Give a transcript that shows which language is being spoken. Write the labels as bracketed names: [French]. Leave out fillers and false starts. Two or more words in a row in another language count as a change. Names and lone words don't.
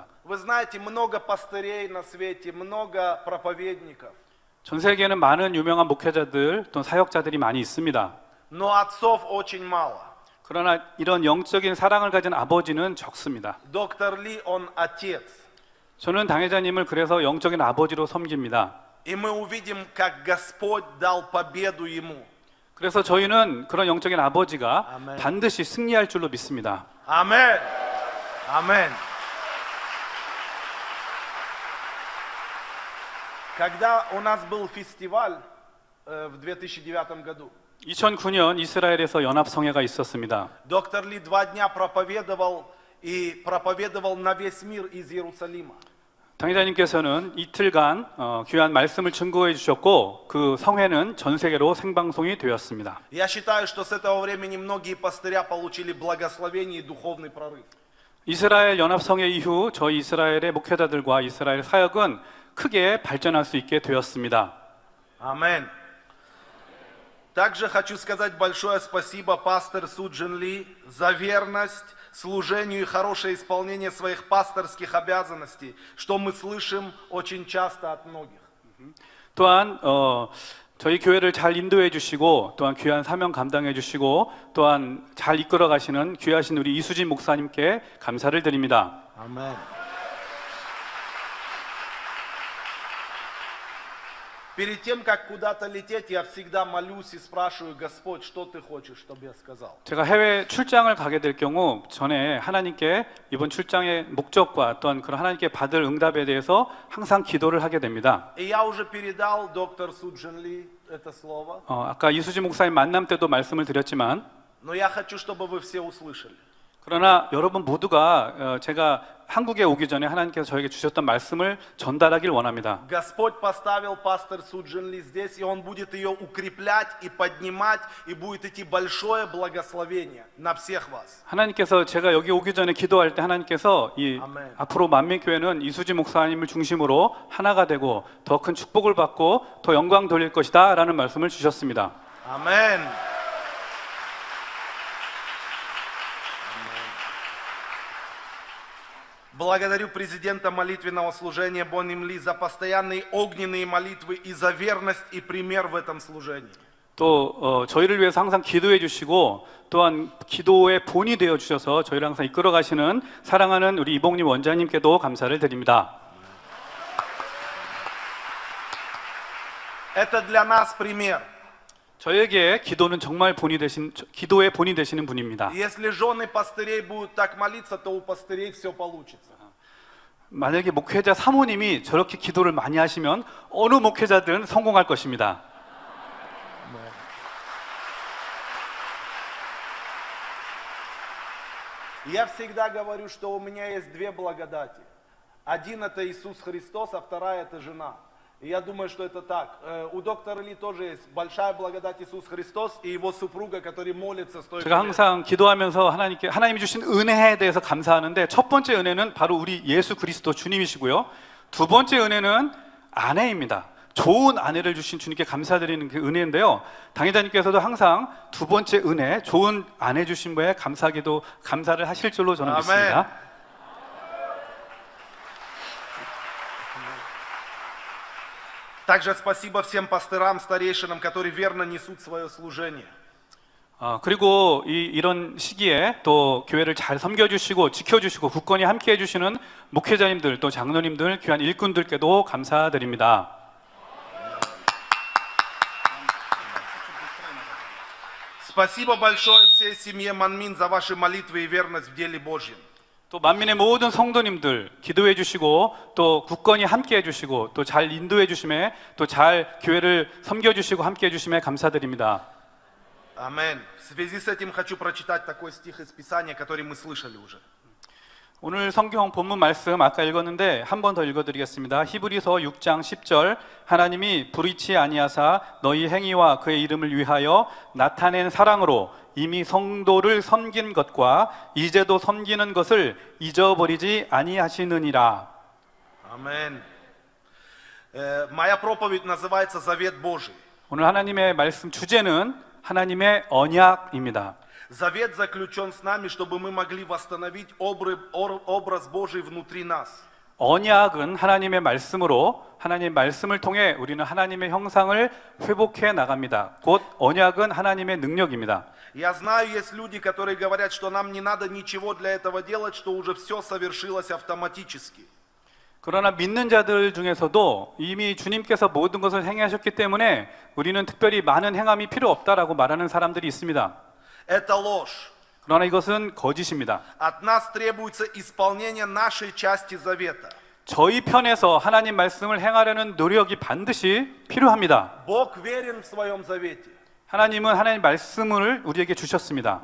[Russian] Вы знаете, много пастырей на свете, много проповедников. [Korean] 전 세계에는 많은 유명한 목회자들 또 사역자들이 많이 있습니다. [Russian] Но отцов очень мало. [Korean] 그러나 이런 영적인 사랑을 가진 아버지는 적습니다. [Russian] Доктор Ли, он отец. [Korean] 저는 당회장님을 그래서 영적인 아버지로 섬깁니다. [Russian] И мы увидим, как Господь дал победу ему. [Korean] 그래서 저희는 그런 영적인 아버지가 아멘. 반드시 승리할 줄로 믿습니다. 아멘. 아멘. [Russian] Когда у нас был фестиваль в 2009 году, [Korean] 2009년 이스라엘에서 연합성회가 있었습니다. [Russian] доктор Ли 2 дня проповедовал и проповедовал на весь мир из Иерусалима. [Korean] 당회자님께서는 이틀간 귀한 말씀을 증거해 주셨고 그 성회는 전 세계로 생방송이 되었습니다. [Russian] Я считаю, что с этого времени многие пастыря получили благословение и духовный прорыв. [Korean] 이스라엘 연합성회 이후 저희 이스라엘의 목회자들과 이스라엘 사역은 크게 발전할 수 있게 되었습니다. [Russian] Аминь. Также хочу сказать большое спасибо пастор Суджин Ли за верность служению и хорошее исполнение своих пасторских обязанностей, что мы слышим очень часто от многих. [Korean] 또한 저희 교회를 잘 인도해 주시고 또한 귀한 사명 감당해 주시고 또한 잘 이끌어 가시는 귀하신 우리 이수진 목사님께 감사를 드립니다. [Russian] Аминь. Перед тем, как куда-то лететь, я всегда молюсь и спрашиваю: Господь, что ты хочешь, чтобы я сказал? [Korean] 제가 해외 출장을 가게 될 경우 전에 하나님께 이번 출장의 목적과 또한 그런 하나님께 받을 응답에 대해서 항상 기도를 하게 됩니다. [Russian] И я уже передал доктор Суджин Ли это слово, [Korean] 아까 이수진 목사님 만남 때도 말씀을 드렸지만 [Russian] но я хочу, чтобы вы все услышали. [Korean] 그러나 여러분 모두가 제가 한국에 오기 전에 하나님께서 저에게 주셨던 말씀을 전달하길 원합니다. [Russian] Господь поставил пастор Суджин Ли здесь, и Он будет ее укреплять и поднимать, и будет идти большое благословение на всех вас. [Korean] 하나님께서 제가 여기 오기 전에 기도할 때 하나님께서 이 아멘. 앞으로 만민교회는 이수지 목사님을 중심으로 하나가 되고 더 큰 축복을 받고 더 영광 돌릴 것이다 라는 말씀을 주셨습니다. [Russian] Аминь. Благодарю президента молитвенного служения Бонним Ли за постоянные огненные молитвы и за верность и пример в этом служении. [Korean] 또 저희를 위해서 항상 기도해 주시고 또한 기도의 본이 되어 주셔서 저희를 항상 이끌어 가시는 사랑하는 우리 이봉림 원장님께도 감사를 드립니다. [Russian] Это для нас пример. [Korean] 저에게 기도는 정말 기도의 본이 되시는 분입니다. [Russian] Если жены пастырей будут так молиться, то у пастырей все получится. [Korean] 만약에 목회자 사모님이 저렇게 기도를 많이 하시면 어느 목회자든 성공할 것입니다. [Russian] Я всегда говорю, что у меня есть две благодати. Один это Иисус Христос, а вторая это жена. И я думаю, что это так. У доктора Ли тоже есть большая благодать Иисус Христос и его супруга, который молится столько [Korean] 제가 [Russian] лет. [Korean] 항상 기도하면서 하나님이 주신 은혜에 대해서 감사하는데 첫 번째 은혜는 바로 우리 예수 그리스도 주님이시고요. 두 번째 은혜는 아내입니다. 좋은 아내를 주신 주님께 감사드리는 그 은혜인데요. 당회자님께서도 항상 두 번째 은혜, 좋은 아내 주신 거에 감사를 하실 줄로 저는 아멘. 믿습니다. [Russian] Также спасибо всем пастырам, старейшинам, которые верно несут свое служение. [Korean] 그리고 이런 시기에 또 교회를 잘 섬겨주시고 지켜주시고 굳건히 함께해 주시는 목회자님들 또 장로님들 귀한 일꾼들께도 감사드립니다. [Russian] Спасибо большое всей семье Манмин за ваши молитвы и верность в деле Божьем. [Korean] 또 만민의 모든 성도님들 기도해 주시고 또 굳건히 함께해 주시고 또 잘 인도해 주심에 또 잘 교회를 섬겨 주시고 함께해 주심에 감사드립니다. [Russian] Аминь. В связи с этим хочу прочитать такой стих из Писания, который мы слышали уже. [Korean] 오늘 성경 본문 말씀 아까 읽었는데 한 번 더 읽어드리겠습니다. 히브리서 6장 10절 하나님이 불의치 아니하사 너희 행위와 그의 이름을 위하여 나타낸 사랑으로 이미 성도를 섬긴 것과 이제도 섬기는 것을 잊어버리지 아니하시느니라. [Russian] Аминь. Моя проповедь называется «Завет Божий». [Korean] 오늘 하나님의 말씀 주제는 하나님의 언약입니다. [Russian] Завет заключен с нами, чтобы мы могли восстановить образ Божий внутри нас. [Korean] 언약은 하나님의 말씀으로 하나님의 말씀을 통해 우리는 하나님의 형상을 회복해 나갑니다. 곧 언약은 하나님의 능력입니다. [Russian] Я знаю, есть люди, которые говорят, что нам не надо ничего для этого делать, что уже все совершилось автоматически. [Korean] 그러나 믿는 자들 중에서도 이미 주님께서 모든 것을 행하셨기 때문에 우리는 특별히 많은 행함이 필요 없다라고 말하는 사람들이 있습니다. [Russian] Это ложь. [Korean] 그러나 이것은 거짓입니다. [Russian] От нас требуется исполнение нашей части завета. [Korean] 저희 편에서 하나님 말씀을 행하려는 노력이 반드시 필요합니다. [Russian] Бог верен в своем завете. [Korean] 하나님은 하나님 말씀을 우리에게 주셨습니다.